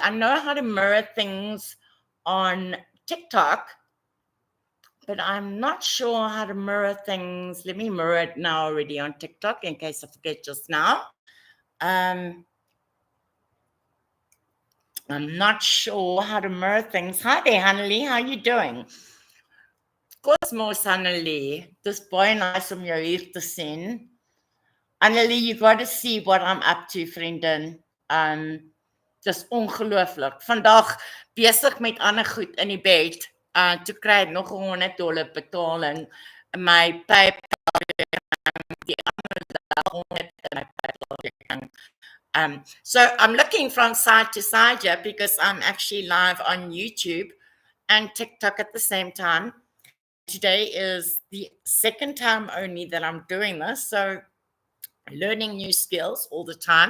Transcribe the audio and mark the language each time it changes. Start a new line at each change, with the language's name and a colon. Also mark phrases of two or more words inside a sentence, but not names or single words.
English: I know how to mirror things on TikTok, but I'm not sure how to mirror things. Let me mirror it now already on TikTok in case I forget just now. I'm not sure how to mirror things. Hi there, Hannelie. How you doing? Cosmos, Hannelie.
Afrikaans: Dis baie nice om jou hier te sien. Hannelie,
English: you got to see what I'm up to,
Afrikaans: vriendin. Dis ongelooflik. Vandag besig met ander goed in die bed. Toe kry ek nog $100 betaling in my PayPal die ander dag $100 in my PayPal.
English: So I'm looking from side to side here because I'm actually live on YouTube and TikTok at the same time. Today is the second time only that I'm doing this, so learning new skills all the time.